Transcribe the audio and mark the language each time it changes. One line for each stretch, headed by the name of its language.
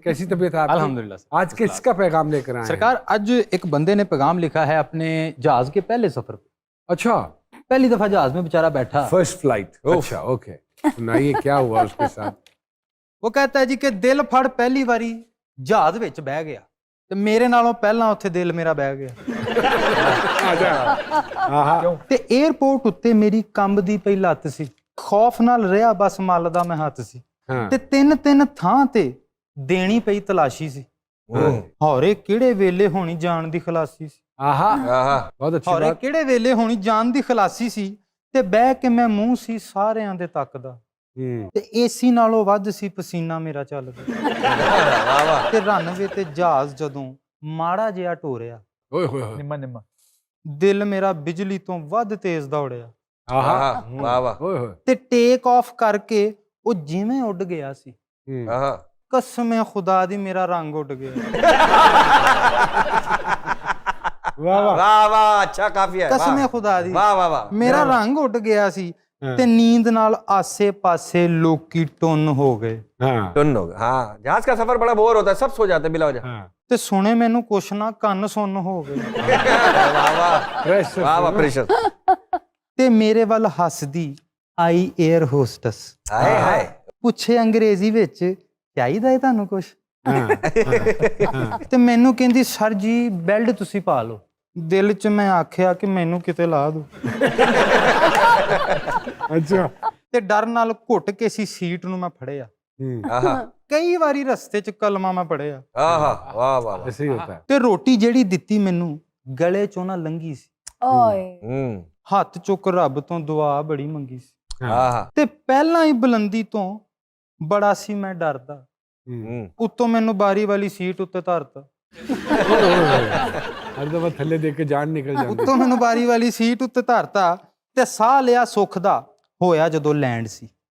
Hindi: कैसी तबीयत है आपकी? अल्हम्दुलिल्लाह। आज किसका पैगाम लेकर आए हैं? सरकार, आज एक बंदे ने पैगाम लिखा है अपने जहाज के पहले सफर पे। अच्छा, पहली दफा जहाज में बेचारा बैठा। First flight. अच्छा, ओके, सुनाइए क्या हुआ उसके साथ? वो कहता है जी कि
Punjabi: दिल फड़ पहली बारी ਜਹਾਜ਼ ਵਿੱਚ ਬਹਿ ਗਿਆ ਤੇ ਮੇਰੇ ਨਾਲੋਂ ਪਹਿਲਾਂ ਉੱਥੇ ਦਿਲ ਮੇਰਾ ਬਹਿ ਗਿਆ ਤੇ 에ਅਰਪੋਰਟ ਉੱਤੇ ਮੇਰੀ ਕੰਬਦੀ ਪਈ ਲੱਤ ਸੀ, ਖੌਫ ਨਾਲ ਰਿਹਾ ਬਸ ਮੱਲ ਦਾ ਮੈਂ ਹੱਥ ਸੀ ਤੇ ਤਿੰਨ ਥਾਂ ਤੇ ਦੇਣੀ ਪਈ ਤਲਾਸ਼ੀ ਸੀ। ਹੌਰੇ ਕਿਹੜੇ ਵੇਲੇ ਹੋਣੀ ਜਾਣ ਦੀ ਖਲਾਸੀ ਸੀ।
Hindi: बहुत अच्छी
Punjabi: ਹੌਰੇ
Hindi: बात।
Punjabi: ਕਿਹੜੇ ਵੇਲੇ ਹੋਣੀ ਜਾਣ ਦੀ ਖਲਾਸੀ ਸੀ ਤੇ ਬਹਿ ਕੇ ਮੈਂ ਮੂੰਹ ਸੀ ਸਾਰਿਆਂ ਦੇ ਤੱਕਦਾ ਤੇ ਏਸੀ ਨਾਲੋਂ ਵੱਧ ਸੀ ਪਸੀਨਾ ਮੇਰਾ ਚੱਲਦਾ ਤੇ ਰਨਵੇ ਤੇ ਜਹਾਜ਼ ਜਦੋਂ ਮਾੜਾ ਜਿਹਾ ਟੋਰਿਆ,
Hindi: ओए होए होए।
Punjabi: निम्मा निम्मा ਦਿਲ ਮੇਰਾ ਬਿਜਲੀ ਤੋਂ ਵੱਧ ਤੇਜ਼ ਦੌੜਿਆ
Hindi: आहा वाह वाह ओए होए।
Punjabi: ਤੇ ਟੇਕ ਆਫ ਕਰਕੇ ਉਹ ਜਿਵੇਂ ਉੱਡ ਗਿਆ ਸੀ।
Hindi: आहा
Punjabi: ਕਸਮੇ ਖੁਦਾ ਦੀ ਮੇਰਾ ਰੰਗ ਉੱਡ ਗਿਆ।
Hindi: वाह वाह। वाह वाह अच्छा काफी है
Punjabi: ਕਸਮੇ ਖੁਦਾ ਦੀ
Hindi: वाह वाह वाह
Punjabi: ਮੇਰਾ ਰੰਗ ਉੱਡ ਗਿਆ ਸੀ ਤੇ ਨੀਂਦ ਨਾਲ ਆਸੇ-ਪਾਸੇ ਲੋਕੀ ਟੁੰਨ ਹੋ ਗਏ
Hindi: हाँ सुन लो हाँ जहाज का सफर बड़ा बोर होता है सब सो जाते हैं बिला वजह हाँ
Punjabi: ਤੇ ਸੁਣੇ ਮੈਨੂੰ ਕੁਛ ਨਾ ਕੰਨ ਸੁੰਨ ਹੋ ਗਏ
Hindi: वाह वाह
English: Pressure
Hindi: वाह वाह से, प्रेशर
Punjabi: ਤੇ ਮੇਰੇ ਵੱਲ ਹੱਸਦੀ ਆਈ 에ਅਰ ਹੋਸਟਸ,
Hindi: हाय हाय
Punjabi: ਪੁੱਛੇ ਅੰਗਰੇਜ਼ੀ ਵਿੱਚ ਚਾਹੀਦਾ ਹੈ ਤੁਹਾਨੂੰ ਕੁਛ
Hindi: हाँ
Punjabi: ਤੇ ਮੈਨੂੰ ਕਹਿੰਦੀ ਸਰ ਜੀ ਬੈਲਟ ਤੁਸੀਂ ਪਾ ਲਓ। ਦਿਲ 'ਚ ਮੈਂ ਆਖਿਆ ਕਿ ਮੈਨੂੰ ਕਿਤੇ ਲਾ ਦੋ
Hindi: अच्छा
Punjabi: ਤੇ ਡਰ ਨਾਲ ਘੁੱਟ ਕੇ ਸੀ ਸੀਟ ਨੂੰ ਮੈਂ ਫੜਿਆ।
Hindi: आहा
Punjabi: ਕਈ ਵਾਰੀ ਰਸਤੇ 'ਚ ਕਲਮਾ ਮੈਂ ਪੜਿਆ
Hindi: आहा वाह वाह वाह ऐसे ही होता है।
Punjabi: ਤੇ ਰੋਟੀ ਜਿਹੜੀ ਦਿੱਤੀ ਮੈਨੂੰ ਗਲੇ 'ਚੋਂ ਨਾ ਲੰਘੀ ਸੀ।
Hindi: ओए
Punjabi: ਹੱਥ ਚੁੱਕ ਰੱਬ ਤੋਂ ਦੁਆ ਬੜੀ ਮੰਗੀ ਸੀ
Hindi: आहा
Punjabi: ਤੇ ਪਹਿਲਾਂ ਹੀ ਬੁਲੰਦੀ ਤੋਂ ਬੜਾ ਸੀ ਮੈਂ ਡਰਦਾ। ਉੱਤੋਂ ਮੈਨੂੰ ਬਾਰੀ ਵਾਲੀ ਸੀਟ ਉੱਤੇ ਧਰਤਾ।
Hindi: हर दफा थल्ले देख के जान निकल जाती
Punjabi: ਉੱਤੋਂ ਮੈਨੂੰ ਬਾਰੀ ਵਾਲੀ ਸੀਟ ਉੱਤੇ ਧਰਤਾ ਤੇ ਸਾਹ ਲਿਆ ਸੁੱਖ ਦਾ ਹੋਇਆ ਜਦੋਂ ਲੈਂਡ ਸੀ।